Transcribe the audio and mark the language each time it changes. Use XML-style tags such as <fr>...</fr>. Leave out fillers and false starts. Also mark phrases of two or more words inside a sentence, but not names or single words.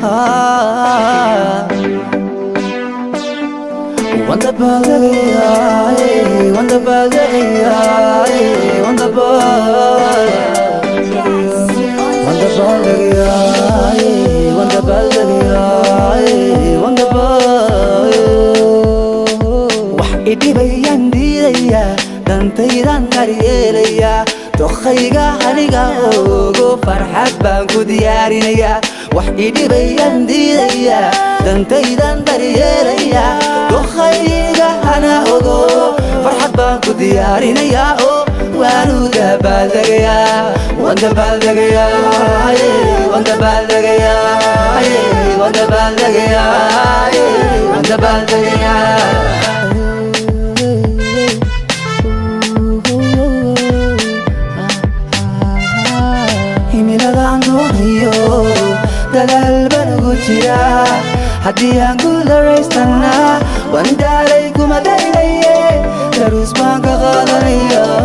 <en>Wonderful day, wonderful day, wonderful, wonderful day, wonderful day, wonderful.</en> <so>Wahidi bayan diya, dantaydan kariyelaya. Tokhayga haniga ogo farxad baan ku diyaarinaya. Wahidi bayan diya, dantaydan kariyelaya. Tokhayga hana ogo farxad baan ku diyaarinaya. Oh waanu dabaaldegaya, waan dabaaldegaya, waan dabaaldegaya, waan dabaaldegaya, waan dabaaldegaya. Dadaal baan ugu jiraa haddii aan guularaystana waan daalay kuma daynaye daruus baan ka qaadanaya</so>